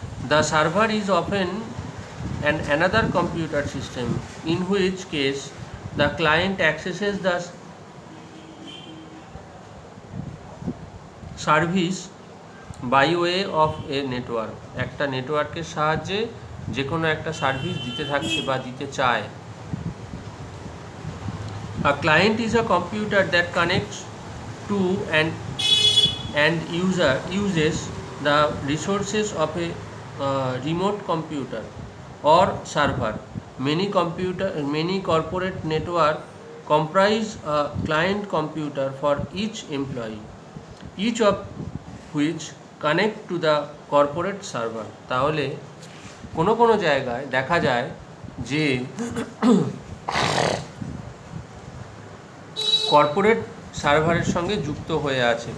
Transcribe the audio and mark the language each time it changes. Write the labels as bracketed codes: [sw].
[en] The server is often another computer system, in which case the client accesses the service by way of a network. [bn] একটা নেটওয়ার্কের সাহায্যে যে কোনো একটা service দিতে থাকছে বা দিতে চায়। [en] A client is a computer that connects to and uses the resources of a remote computer or server. Many corporate network comprise a client computer for each employee, each of which connect to the corporate server. [bn] তাহলে কোনো জায়গায় দেখা যায় যে corporate সার্ভারের সঙ্গে যুক্ত হয়ে আছে।